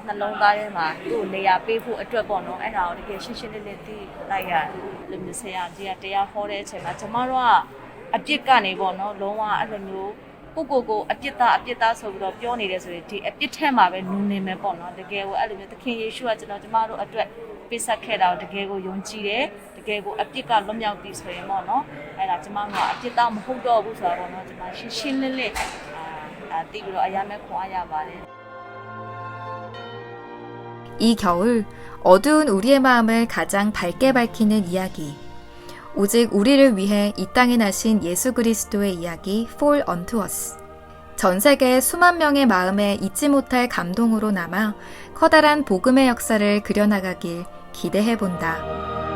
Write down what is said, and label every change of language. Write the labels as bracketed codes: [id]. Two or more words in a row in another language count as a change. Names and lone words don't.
[my] နှလုံးသားထဲမှာသူ့နေရာပေးဖို့အတွက်ပေါ့နော်အဲ့ဒါကိုတကယ်ရှင်းရှင်းလင်းလင်းသိလိုက်ရလူမျိုးဆရာကြီးကတရားဟောတဲ့အချိန်မှာကျမတို့ကအပြစ်ကနေပေါ့နော်လုံးဝအဲ့လိုမျိုးကိုအပြစ်သားဆိုပြီးတော့ပြောနေတယ်ဆိုရင်ဒီအပြစ်ထဲမှာပဲနူးနေမယ်ပေါ့နော်တကယ်ကိုအဲ့လိုမျိုးသခင်ယေရှုကကျမတို့အတွက်ပေးဆက်ခဲ့တာကိုတကယ်ကိုယုံကြည်တယ်တကယ်ကိုအပြစ်ကလွတ်မြောက်ပြီဆိုရင်ပေါ့နော်အဲ့ဒါကျမတို့ကအပြစ်သားမဟုတ်တော့ဘူးဆိုတာပေါ့နော်ကျမရှင်းလင်းလင်းသိပြီးတော့အရမ်းပဲခွန်အားရပါတယ် [ko] 이 겨울 어두운 우리의 마음을 가장 밝게 밝히는 이야기. 오직 우리를 위해 이 땅에 나신 예수 그리스도의 이야기 Fall Unto Us. 전 세계 수만 명의 마음에 잊지 못할 감동으로 남아 커다란 복음의 역사를 그려나가길 기대해본다.